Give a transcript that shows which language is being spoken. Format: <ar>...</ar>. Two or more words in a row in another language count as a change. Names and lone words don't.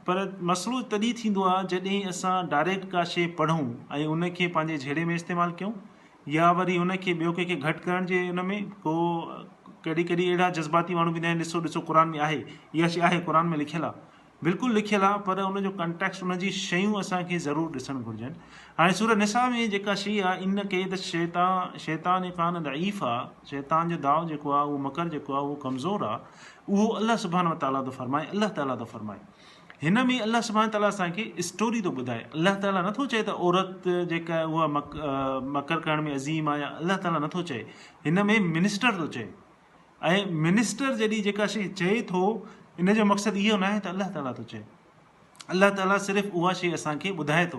<sd>पर मसइलो तॾहिं थींदो आहे जॾहिं असां डायरेक्ट का शइ पढ़ूं ऐं उनखे पंहिंजे झेड़े में इस्तेमालु कयूं, या वरी उनखे ॿियो कंहिंखे घटि करण जे उन में को कॾहिं कॾहिं अहिड़ा जज़्बाती माण्हू बि आहिनि, ॾिसो क़ुर में आहे, इहा शइ आहे, क़ुर में लिखियलु आहे, बिल्कुलु लिखियलु आहे, पर उनजो कंटेक्स्ट, उनजी शयूं असांखे ज़रूरु ॾिसणु घुरिजनि। हाणे सूरह निसा में जेका शइ आहे,</sd> <ar>إن كيد الشيطان كان ضعيف</ar> <sd>आहे, शैतान जो दाव जेको आहे, उहो मकर जेको आहे उहो कमज़ोर आहे, उहो अल्लाह</sd> <ar>سبحانه وتعالى</ar> <sd>थो फरमाए, अल्लाह ताला थो फरमाए। हिन में अल्लाह</sd> <ar>سبحانه وتعالى</ar> <sd>असांखे स्टोरी थो ॿुधाए। अल्लाह ताला नथो चए त औरत जेका आहे उहा मकर करण में अज़ीम आहे, या अल्लाह ताला नथो चए, हिन में मिनिस्टर थो चए। ऐं मिनिस्टर जॾहिं जेका शइ चए थो, इन जो मक़सदु इहो न आहे त अल्लाह ताला थो चए, अल्लाह ताला सिर्फ़ु उहा शइ असांखे ॿुधाए थो।</sd>